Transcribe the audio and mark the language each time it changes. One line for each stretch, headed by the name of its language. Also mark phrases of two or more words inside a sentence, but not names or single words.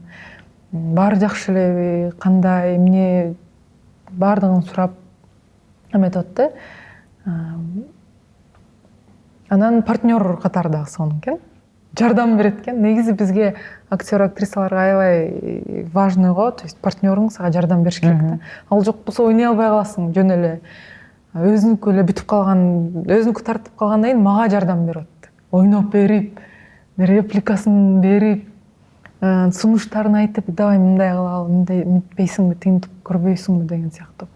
Kyrgyz: Баары жакшы элеби, кандай, эмне баардыгын сурап эметип атты. Анан партнер катары сонун экен. Жардам берет экен. Негизи бизге актер, актрисаларга аябай важный го,
Russian: то есть
Kyrgyz: партнерың сага жардам бериш керек да. Ал жок болсо ойной албай каласың, жөн эле. Өзүнүкү эле бүтүп калган, өзүнүкү тартып калгандан кийин мага жардам берип атты. Ойноп берип, репликасын берип, сунуштарын айтып, давай мындай кылалы, мындай мынтпейсиңби, тыйынтып көрбөйсүңбү деген сыяктуу.